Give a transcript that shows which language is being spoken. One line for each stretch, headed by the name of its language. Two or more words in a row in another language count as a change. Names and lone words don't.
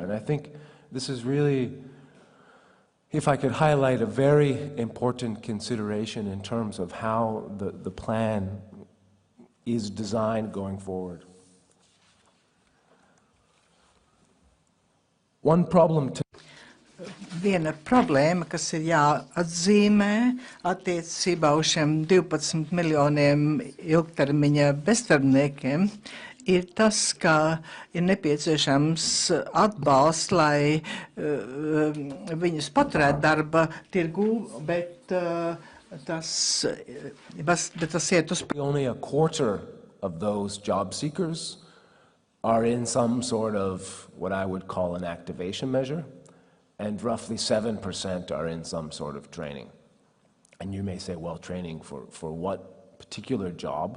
English: And I think this is really, if I could highlight, a very important consideration in terms of how the plan is designed going forward. One problem to
Latvian: Viena problēma, kas ir jāatzīmē attiecībā uz šiem 12 miljoniem ilgtermiņa bezdarbniekiem, ir tas, ka ir nepieciešams atbalsts, lai viņus paturētu darba tirgū, bet tas iet uz...
English: Only a quarter of those job seekers are in some sort of what I would call an activation measure, and roughly 7% are in some sort of training. And you may say, well, training for what particular job?